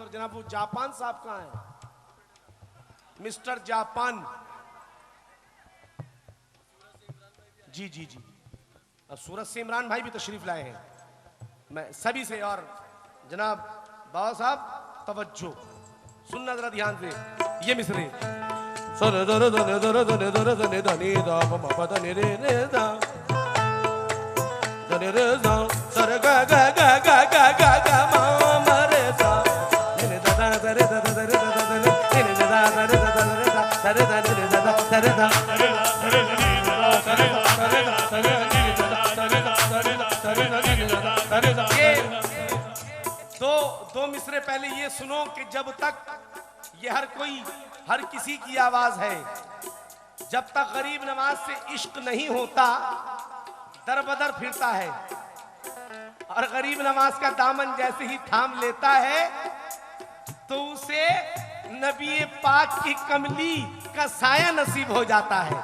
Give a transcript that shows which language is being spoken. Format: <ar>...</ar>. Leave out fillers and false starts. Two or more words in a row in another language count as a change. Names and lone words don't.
<hi>और जनाब वो जापान साहब कहाँ हैं? मिस्टर जापान जी जी जी, और सूरत से इमरान भाई भी तशरीफ लाए हैं। मैं सभी से, और जनाब बाबा साहब तवज्जो सुनना जरा ध्यान से ये मिसरे। सर दर दर दर दर दर दर धनी दा पम पद नि रे रे दा धनी रे दा सर ग ग ग ग ग ग ग म म रे दा नि दा दा दा रे दा दा रे दा दा नि दा दा दा रे दा दा रे दा दा रे दा नि दा दा रे दा दो मिसरे पहले ये सुनो कि जब तक ये हर किसी की आवाज है, जब तक गरीब नवाज से इश्क नहीं होता दर बदर फिरता है, और गरीब नवाज का दामन जैसे ही थाम लेता है तो उसे नबी पाक की कमली का साया नसीब हो जाता है।</hi>